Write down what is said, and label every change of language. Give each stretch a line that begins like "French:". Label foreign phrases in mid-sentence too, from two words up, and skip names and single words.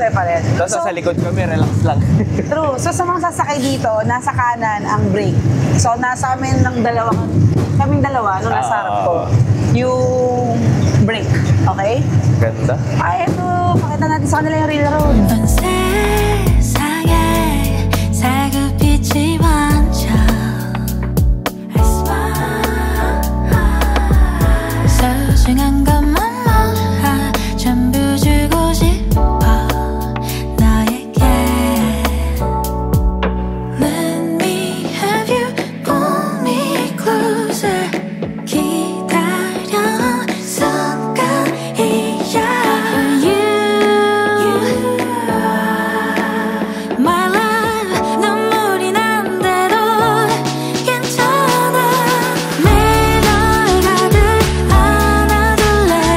Filipino: masaya pa rin. Tapos So, sa likod kami, relax lang. true. So, sa mga sasakay dito, nasa kanan ang brake. So, nasa amin ng kaming dalawa, nung nasa harap ko, yung brake. Okay? Ganda. Ay, ito. Pakita natin sa kanila yung
English: real road.
Korean: 온 세상에 살구빛이 번져
English: I smile
Korean: 소중한 것만 몰라 전부 주고 싶어 너에게
English: Let me have you pull me closer
Korean: 기다려 순간이야
English: My love
Korean: 눈물이 난대도 괜찮아 내 널 가득 안아줄래